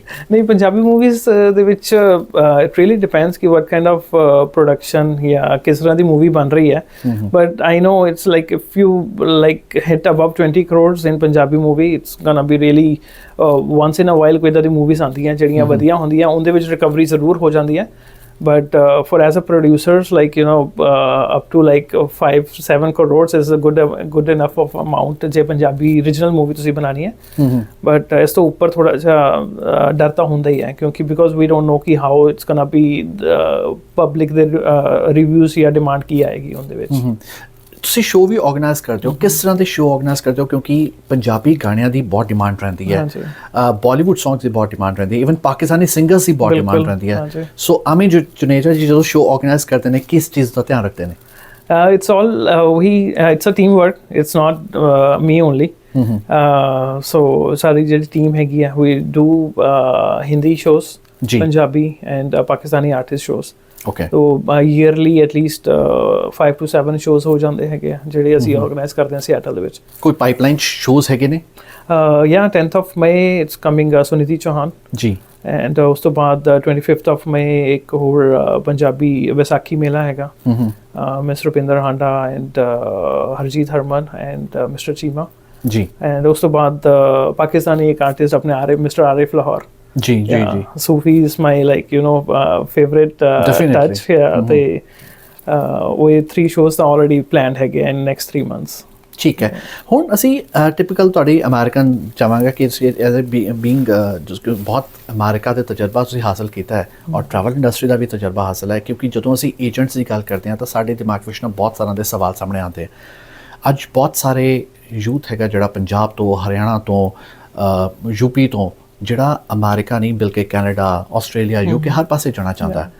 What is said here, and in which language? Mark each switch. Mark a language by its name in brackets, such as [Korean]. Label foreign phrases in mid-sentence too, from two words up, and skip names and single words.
[Punjabi] ਨਹੀਂ, ਪੰਜਾਬੀ ਮੂਵੀਜ਼ ਦੇ ਵਿੱਚ [English] it really depends [Punjabi] ਕਿ [English] what kind of production [Punjabi] ਜਾਂ ਕਿਸ ਤਰ੍ਹਾਂ ਦੀ ਮੂਵੀ ਬਣ ਰਹੀ ਹੈ, [English] but I know it's like if you like hit above 20 crores in Punjabi movie, it's gonna be really once in a while [Punjabi] ਕੋਈ ਇੱਦਾਂ ਦੀ ਮੂਵੀਜ਼ ਆਉਂਦੀਆਂ ਜਿਹੜੀਆਂ ਵਧੀਆ ਹੁੰਦੀਆਂ, ਉਹਦੇ ਵਿੱਚ ਰਿਕਵਰੀ ਜ਼ਰੂਰ ਹੋ ਜਾਂਦੀ ਹੈ। [English] But for as a producers, like you know, up to like 5-7 crores is a good enough of amount [Punjabi] ਜੇ ਪੰਜਾਬੀ original movie ਤੁਸੀਂ ਬਣਾਣੀ ਹੈ। But ਇਸ ਤੋਂ ਉੱਪਰ ਥੋੜਾ ਜਿਹਾ ਡਰ ਤਾਂ ਹੁੰਦਾ ਹੀ ਹੈ, ਕਿਉਂਕਿ [English] because we don't know [Punjabi] ਕਿ [English] how it's gonna be public [Punjabi] ਦੇ reviews ਜਾਂ demand ਕੀ ਆਏਗੀ ਉਹਦੇ ਵਿੱਚ। ਤੁਸੀਂ ਸ਼ੋਅ ਵੀ ਆਰਗੇਨਾਈਜ਼ ਕਰਦੇ ਹੋ, ਕਿਸ ਤਰ੍ਹਾਂ ਦੇ ਸ਼ੋਅ ਆਰਗੇਨਾਈਜ਼ ਕਰਦੇ ਹੋ? ਕਿਉਂਕਿ ਪੰਜਾਬੀ ਗਾਣਿਆਂ ਦੀ ਬਹੁਤ ਡਿਮਾਂਡ ਰਹਿੰਦੀ ਹੈ, ਬਾਲੀਵੁੱਡ ਸੌਂਗਸ ਦੀ ਬਹੁਤ ਡਿਮਾਂਡ ਰਹਿੰਦੀ ਹੈ, ਇਵਨ ਪਾਕਿਸਤਾਨੀ ਸਿੰਗਰਸ ਦੀ ਬਹੁਤ ਡਿਮਾਂਡ ਰਹਿੰਦੀ ਹੈ। ਸੋ ਅਮਿਤ ਜੁਨੇਜਾ ਜੀ ਜਦੋਂ ਸ਼ੋਅ ਆਰਗੇਨਾਈਜ਼ ਕਰਦੇ ਨੇ, ਕਿਸ ਚੀਜ਼ ਦਾ ਧਿਆਨ ਰੱਖਦੇ ਨੇ? [English] It's all it's a teamwork, it's not me only. [Punjabi] So ਸਾਰੀ ਜਿਹੜੀ ਟੀਮ ਹੈਗੀ ਹੈ, [English] we do Hindi shows, Punjabi and Pakistani artist shows. Okay. So yearly at least 5 to 7 shows [Punjabi] ਹੋ ਜਾਂਦੇ ਹੈਗੇ ਆ ਜਿਹੜੇ ਅਸੀਂ ਆਰਗੇਨਾਈਜ਼ ਕਰਦੇ ਹਾਂ ਸਿਆਟਲ ਦੇ ਵਿੱਚ। ਕੋਈ ਪਾਈਪਲਾਈਨ ਸ਼ੋਜ਼ ਹੈਗੇ ਨੇ? [English] Yeah, 10th of May it's coming [Punjabi] ਸੁਨੀਤੀ ਚੌਹਾਨ ਜੀ, ਐਂਡ ਉਸ ਤੋਂ ਬਾਅਦ [English] 25th of May [Punjabi] ਇੱਕ ਹੋਰ ਪੰਜਾਬੀ ਵਿਸਾਖੀ ਮੇਲਾ ਹੈਗਾ, ਮਿਸ ਰੁਪਿੰਦਰ ਹਾਂਡਾ ਐਂਡ ਹਰਜੀਤ ਹਰਮਨ ਐਂਡ ਮਿਸਟਰ ਚੀਮਾ ਜੀ, ਐਂਡ ਉਸ ਤੋਂ ਬਾਅਦ ਪਾਕਿਸਤਾਨੀ ਇੱਕ ਆਰਟਿਸਟ ਆਪਣੇ ਮਿਸਟਰ ਆਰਿਫ ਲਾਹੌਰ ਜੀ ਜੀ ਜੀ, [English] Sufi is my like you know favorite touch here, [Punjabi] ਤੇ ਉਹ 3 shows ਤਾਂ [English] already planned [Punjabi] ਹੈਗੇ [English] in next 3 months। [Punjabi] ਠੀਕ ਹੈ, ਹੁਣ ਅਸੀਂ ਟਿਪੀਕਲ ਤੁਹਾਡੀ ਅਮਰੀਕਨ ਚਾਹਾਂਗਾ ਕਿ [English] as a being [Punjabi] ਜਿਸ ਬਹੁਤ ਅਮਰੀਕਾ ਦੇ ਤਜਰਬਾ ਤੁਸੀਂ ਹਾਸਲ ਕੀਤਾ ਹੈ ਔਰ [English] travel industry [Punjabi] ਦਾ ਵੀ ਤਜਰਬਾ ਹਾਸਲ ਹੈ, ਕਿਉਂਕਿ ਜਦੋਂ ਅਸੀਂ ਏਜੰਟਸ ਦੀ ਗੱਲ ਕਰਦੇ ਹਾਂ ਤਾਂ ਸਾਡੇ ਦਿਮਾਗ ਵਿੱਚ ਨਾ ਬਹੁਤ ਸਾਰਿਆਂ ਦੇ ਸਵਾਲ ਸਾਹਮਣੇ ਆਉਂਦੇ। ਅੱਜ ਬਹੁਤ ਸਾਰੇ ਯੂਥ ਹੈਗਾ ਜਿਹੜਾ ਪੰਜਾਬ ਤੋਂ, ਹਰਿਆਣਾ ਤੋਂ, UP ਤੋਂ, ਜਿਹੜਾ ਅਮਰੀਕਾ ਨਹੀਂ ਬਲਕਿ ਕੈਨੇਡਾ, ਆਸਟ੍ਰੇਲੀਆ, UK ਹਰ ਪਾਸੇ ਜਾਣਾ ਚਾਹੁੰਦਾ ਹੈ।